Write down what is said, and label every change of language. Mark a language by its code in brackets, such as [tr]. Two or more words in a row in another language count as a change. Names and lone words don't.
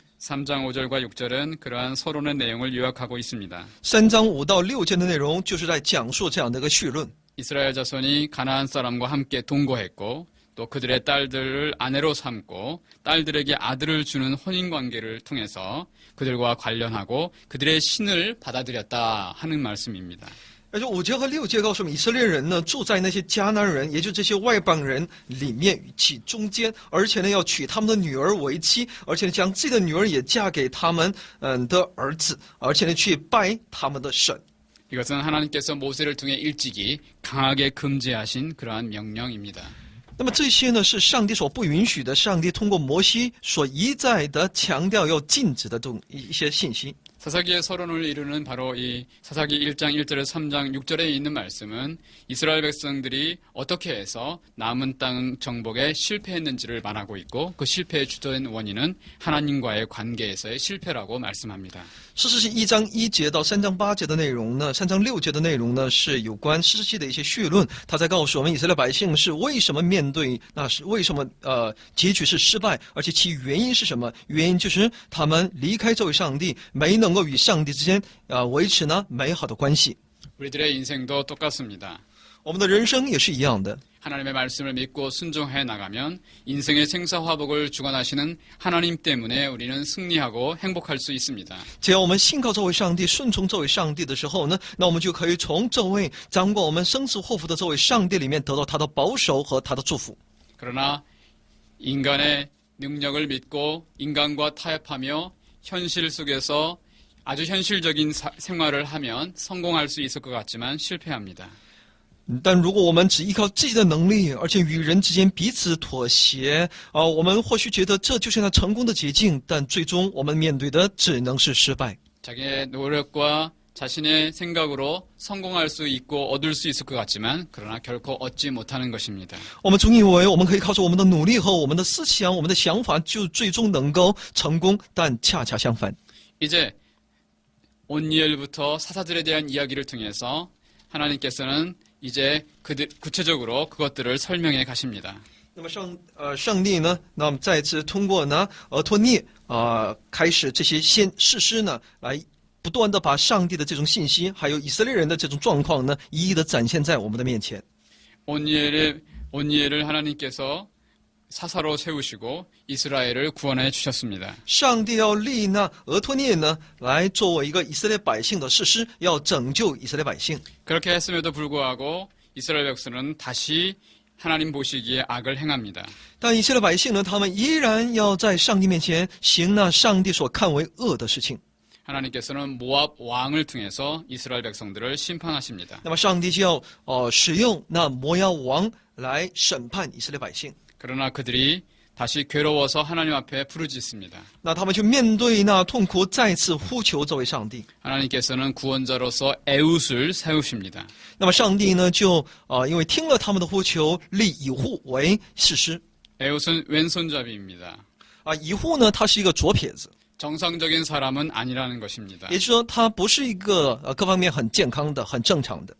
[ko] 3장 5절과 6절은 그러한 서론의 내용을 요약하고 있습니다. [zh] 3 章5到6节的内容就是在讲述这样的一个绪论。 [ko] 이스라엘 자손이 가나안 사람과 함께 동거했고 또 그들의 딸들을 아내로 삼고 딸들에게 아들을 주는 혼인관계를 통해서 그들과 관련하고 그들의 신을 받아들였다 하는 말씀입니다. [zh] 而且5节和6节告诉我们，以色列人呢住在那些迦南人，也就这些外邦人里面其中间，而且呢要娶他们的女儿为妻，而且呢将自己的女儿也嫁给他们的儿子，而且呢去拜他们的神。 [ko] 이것은 하나님께서 모세를 통해 일찍이 강하게 금지하신 그러한 명령입니다. [zh] 那么这些呢是上帝所不允许的，上帝通过摩西所一再的强调要禁止的一些信息。 [ko] 사사기의 서론을 이루는 바로 이 사사기 1장 1절에서 3장 6절에 있는 말씀은 이스라엘 백성들이 어떻게 해서 남은 땅 정복에 실패했는지를 말하고 있고 그 실패의 주된 원인은 하나님과의 관계에서의 실패라고 말씀합니다. [zh] 士师记1章1节到3章8节的内容呢，3章6节的内容呢是有关士师记的一些绪论，他在告诉我们以色列百姓是为什么面对那是为什么结局是失败，而且其原因是什么？原因就是他们离开这位上帝，没能够与上帝之间维持呢美好的关系。 [ko] 우리들의 인생도 똑같습니다. [zh] 我们的人生也是一样的。 [ko] 하나님의 말씀을 믿고 순종해 나가면 인생의 생사화복을 주관하시는 하나님 때문에 우리는 승리하고 행복할 수 있습니다. [zh] 只要我们信靠这位上帝，顺从这位上帝的时候呢，那我们就可以从这位掌管我们生死祸福的这位上帝里面得到他的保守和他的祝福。 [ko] 그러나 인간의 능력을 믿고 인간과 타협하며 현실 속에서 아주 현실적인 생활을 하면 성공할 수 있을 것 같지만 실패합니다. [zh] 但如果我们只依靠自己的能力，而且与人之间彼此妥协，我们或许觉得这就是那成功的捷径，但最终我们面对的只能是失败。 [ko] 자기의 노력과 자신의 생각으로 성공할 수 있고 얻을 수 있을 것 같지만 그러나 결코 얻지 못하는 것입니다. [zh] 我们总以为我们可以靠着我们的努力和我们的思想、我们的想法，就最终能够成功，但恰恰相反。 [ko] 이제 온니엘부터 사사들에 대한 이야기를 통해서 하나님께서는 이제 구체적으로 그것들을 설명해 가십니다. [zh] 那么上帝呢，那么再次通过呢托涅开始这些士师呢，来不断的把上帝的这种信息，还有以色列人的这种状况呢，一一的展现在我们的面前。 [ko] 온니엘을 하나님께서 사사로 세우시고 이스라엘을 구원해 주셨습니다. [zh] 上帝要立那俄托涅呢，来作为一个以色列百姓的士师，要拯救以色列百姓。 [ko] 그렇게 했음에도 불구하고 이스라엘 백성은 다시 하나님 보시기에 악을 행합니다. [zh] 但以色列百姓呢，他们依然要在上帝面前行那上帝所看为恶的事情。 [ko] 하나님께서는 모압 왕을 통해서 이스라엘 백성들을 심판하십니다. [zh] 那么上帝就要使用那摩押王来审判以色列百姓。 [ko] 그러나 그들이 다시 괴로워서 하나님 앞에 부르짖습니다. [zh] 那他们就面对那痛苦，再次呼求这位上帝。 [ko] 하나님께서는 구원자로서 에웃을 세우십니다. [zh] 那么上帝呢，就因为听了他们的呼求，立以户为士师。 [ko] 에웃은 왼손잡이입니다. [zh] 以后呢，他是一个左撇子， [ko] 정상적인 사람은 아니라는 것입니다. [zh] 也就是说，他不是一个各方面很健康的、很正常的，